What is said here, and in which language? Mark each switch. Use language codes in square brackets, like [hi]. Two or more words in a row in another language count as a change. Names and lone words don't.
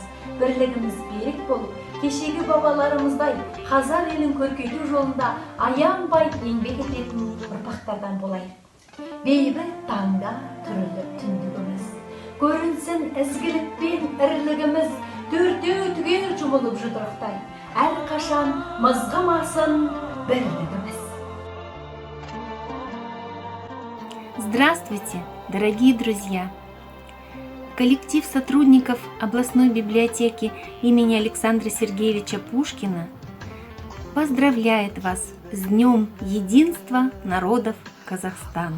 [kk] Бірлігіміз берік болып, кешегі бабаларымыздай қазақ елін көркейту жолында аянбай еңбек ететін ұрпақтардан болайық. Бейбіт таңда түріліп түндігіміз, көрінсін ізгілік пен ірілігіміз, төртеу түгел жұмылып жұдырықтай, әрқашан мызғымасын бірлігіміз. [ru] Здравствуйте, дорогие друзья! Коллектив сотрудников областной библиотеки имени Александра Сергеевича Пушкина поздравляет вас с Днем Единства народов Казахстана.